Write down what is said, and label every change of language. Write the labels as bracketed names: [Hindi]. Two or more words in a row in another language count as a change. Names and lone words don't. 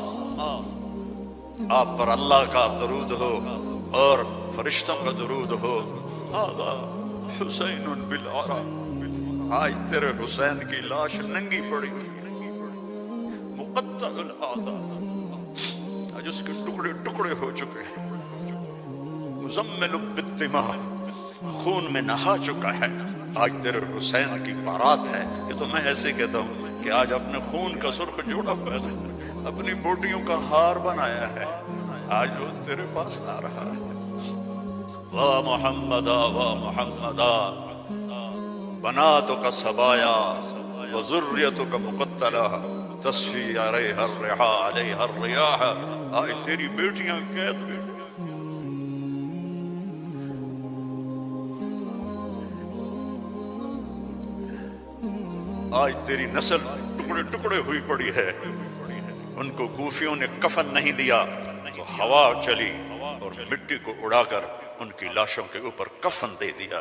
[Urdu] آپ پر اللہ کا درود ہو اور فرشتوں کا درود ہو، [Arabic] هذا حسین بالعرا، [Urdu] آج تیرے حسین کی لاش ننگی پڑی ہوئی، [Arabic] مقطع الاعضاء، [Urdu] آج اس کے ٹکڑے ٹکڑے ہو چکے ہیں، [Arabic] مزمل بالدماء، [Urdu] خون میں نہا چکا ہے، آج تیرے حسین کی بارات ہے۔ یہ تو میں ایسے کہتا ہوں کہ آج اپنے خون کا سرخ جوڑا پہنے، اپنی بوٹیوں کا ہار بنایا ہے، آج وہ تیرے پاس آ رہا ہے۔ [Arabic] واہ محمدا واہ محمدا، بناتک سبایا وذریتک مقتلہ، تصفی علیہا الرحا علیہا الریاح، [Urdu] آج تیری بیٹیاں قید میں، آج تیری نسل ٹکڑے ٹکڑے ہوئی پڑی ہے۔ ان کو کوفیوں نے کفن نہیں دیا تو ہوا چلی اور مٹی کو اڑا کر ان کی لاشوں کے اوپر کفن دے دیا۔